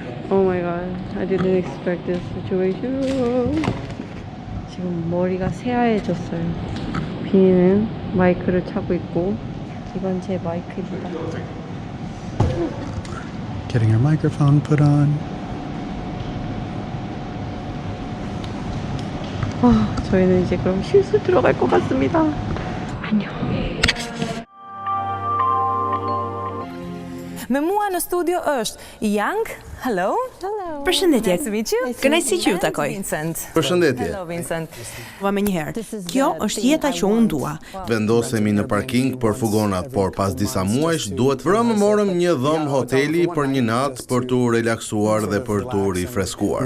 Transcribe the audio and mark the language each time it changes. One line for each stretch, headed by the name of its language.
English: Oh my god, I didn't expect this situation.
Korean: 지금 머리가 새하얘졌어요. 비니는 마이크를 차고 있고 이건 제 마이크입니다.
English: Getting her microphone put on.
Korean: 저희는 이제 그럼 실수 들어갈 것 같습니다. 안녕.
Albanian: Me mua në studio është Yang.
English: Hello. Hello.
Albanian: Përshëndetje.
English: Nice to meet you.
Albanian: Kënaqësi që ju takoj. Vincent. Përshëndetje.
English: Hello Vincent.
Albanian: Va më njëherë. Kjo është jeta që unë dua. Vendosemi në parking për fugonat, por pas disa muajsh duhet më morëm një dhomë hoteli për një natë për tu relaksuar dhe për tu rifreskuar.